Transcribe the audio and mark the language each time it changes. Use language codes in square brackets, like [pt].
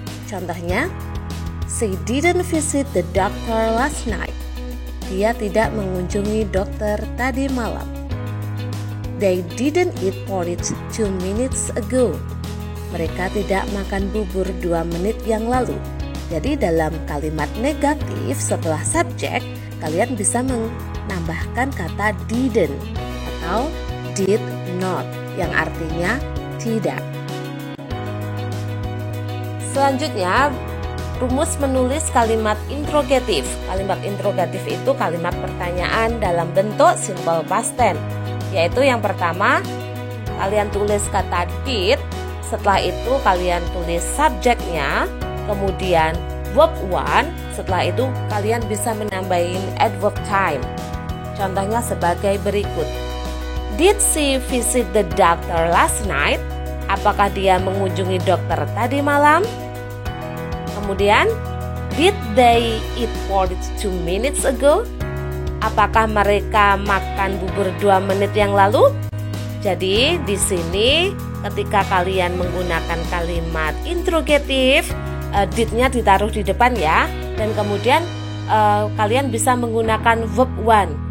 [en] Contohnya, she didn't visit the doctor last night. [id] Dia tidak mengunjungi dokter tadi malam. [en] They didn't eat porridge 2 minutes ago. [id] Mereka tidak makan bubur 2 menit yang lalu. Jadi dalam kalimat negatif setelah subjek, kalian bisa menambahkan kata didn't atau did not yang artinya tidak. Selanjutnya, rumus menulis kalimat interrogatif. Kalimat interrogatif itu kalimat pertanyaan dalam bentuk simple past tense. Yaitu yang pertama, kalian tulis kata did, setelah itu kalian tulis subjeknya, kemudian verb one, setelah itu kalian bisa menambahin adverb time. Contohnya sebagai berikut. [en] Did she visit the doctor last night? [id] Apakah dia mengunjungi dokter tadi malam? [en] Kemudian, did they eat porridge 2 minutes ago? [id] Apakah mereka makan bubur 2 menit yang lalu? Jadi di sini ketika kalian menggunakan kalimat interrogatif, did-nya ditaruh di depan ya, dan kemudian kalian bisa menggunakan verb one.